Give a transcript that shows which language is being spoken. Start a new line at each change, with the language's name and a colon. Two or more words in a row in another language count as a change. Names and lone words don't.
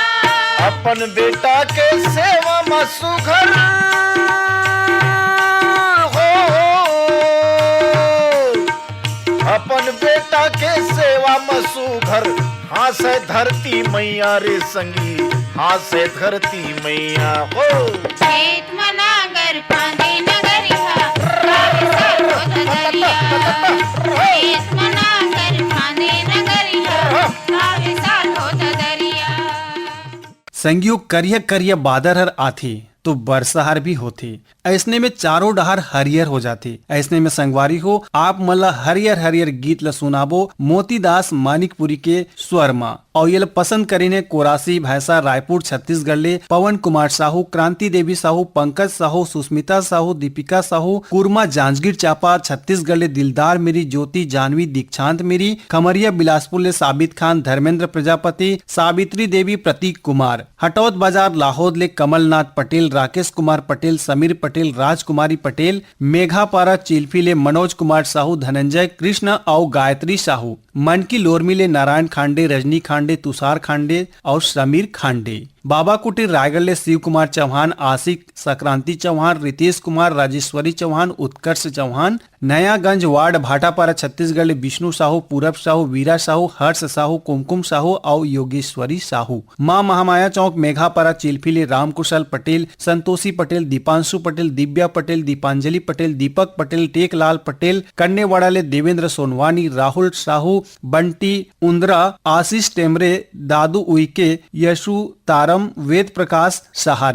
Chhattisgarhi: अपन बेटा के सेवा में सुघर अपन बेटा के सेवा में सुघर हाथ से धरती मैया रे संगी हाथ से धरती मैया हो। खेत में नांगर फांदे नगरिया गावे साल हो दरिया। खेत में नांगर फांदे नगरिया गावे साल हो दरिया। संगियो करिया करिया बादर हर आथे तो बरसाहार भी होथे। ऐसने में चारों डहार हरियर हो जाते। ऐसने में संगवारी हो आप मला हरियर हरियर गीत ल सुनाबो मोतीदास मानिकपुरी के स्वर मा और ये पसंद करीने कोरासी भैंसा रायपुर छत्तीसगढ़ ले पवन कुमार साहू, क्रांति देवी साहू, पंकज साहू, सुस्मिता साहू, दीपिका साहू, कुरमा जांजगीर चापा छत्तीसगढ़ ले दिलदार मेरी, ज्योति जानवी दीक्षांत मेरी, खमरिया बिलासपुर ले साबित खान, धर्मेंद्र प्रजापति, सावित्री देवी, प्रतीक कुमार, हटौत बाजार लाहौद ले कमलनाथ पटेल, राकेश कुमार पटेल, समीर पटेल, राजकुमारी पटेल, मेघापारा चिल्फी ले मनोज कुमार साहू, धनंजय कृष्ण और गायत्री साहू, मनकी लोरमी ले नारायण खांडे, रजनी खांडे, तुषार खांडे और समीर खांडे, बाबा कुटीर रायगढ़ ले शिव कुमार चौहान, आशिक संक्रांति चौहान, रितेश कुमार, राजेश्वरी चौहान, उत्कर्ष चौहान, नयागंज वार्ड भाटापारा छत्तीसगढ़ ले विष्णु साहू, पूरब साहू, वीरा साहू, हर्ष साहू, कुमकुम साहू और योगेश्वरी साहू, मां महामाया चौक मेघापारा चिल्फी ले रामकुशल पटेल, संतोषी पटेल, दीपांशु पटेल, दिव्या पटेल, दीपांजलि पटेल, दीपक पटेल, टेकलाल पटेल, कन्नेवाड़ा ले देवेंद्र सोनवानी, राहुल साहू, बंटी उंद्रा, आशीष टेमरे, दादू उइके, यशु तारम, वेद प्रकाश सहारे।